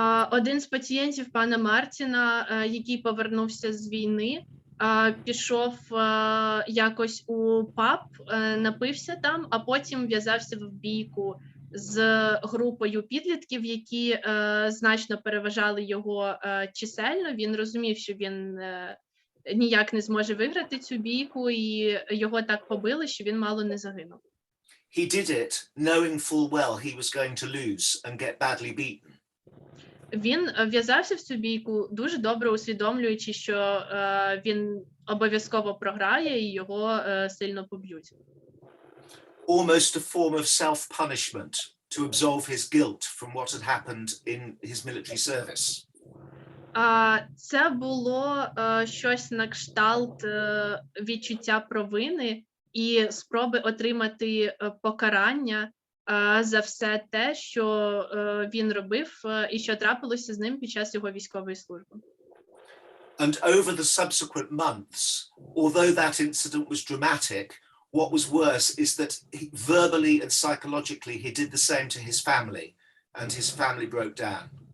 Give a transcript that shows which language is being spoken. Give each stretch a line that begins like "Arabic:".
Ukrainian: Один з пацієнтів пана Мартіна, який повернувся з війни, пішов якось у паб, напився там, а потім в'язався в бійку з групою підлітків, які значно переважали його чисельно. Він розумів, що він ніяк не зможе виграти цю бійку, і його так побили, що він мало не загинув.
English: He did it knowing full well he was going to lose and get badly beaten.
Ukrainian: Він в'язався в цю бійку, дуже добре усвідомлюючи, що він обов'язково програє і його сильно поб'ють.
English: Almost a form of self-punishment to absolve his guilt from what had happened in his military service.
Ukrainian: Це було щось на кшталт відчуття провини і спроби отримати покарання за все те, що він робив і що трапилося з ним під час його військової служби.
English: And over the subsequent months, although that incident was dramatic, what was worse is that verbally and psychologically he did the same to his family, and his family broke down.